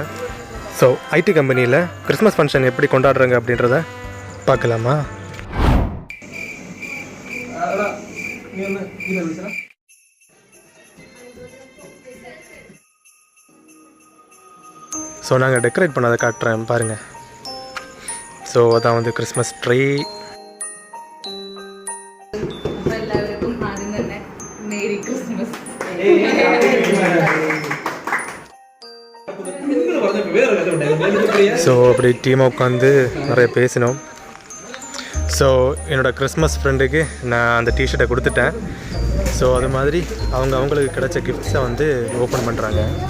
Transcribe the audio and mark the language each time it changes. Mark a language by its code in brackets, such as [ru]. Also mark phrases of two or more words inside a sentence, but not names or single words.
[ta] ஸோ [en] IT company Christmas function [ta] எப்படி கொண்டாடுறாங்க அப்படின்றத பார்க்கலாமா? ஸோ நாங்கள் டெக்கரேட் பண்ணதை காட்டுறேன் பாருங்கள். ஸோ அதான் வந்து [en] Christmas tree. [ml] എല്ലാവർക്കും ആദ്യം തന്നെ [en] Merry Christmas. [ml] വേറെ [ta] ஸோ அப்படி டீமாக உட்காந்து நிறைய பேசினோம். ஸோ என்னோடய [en] Christmas friend [ta] நான் அந்த டிஷர்ட்டை கொடுத்துட்டேன். ஸோ அது மாதிரி அவங்களுக்கு கிடைச்ச கிஃப்ட்ஸை வந்து ஓப்பன் பண்ணுறாங்க.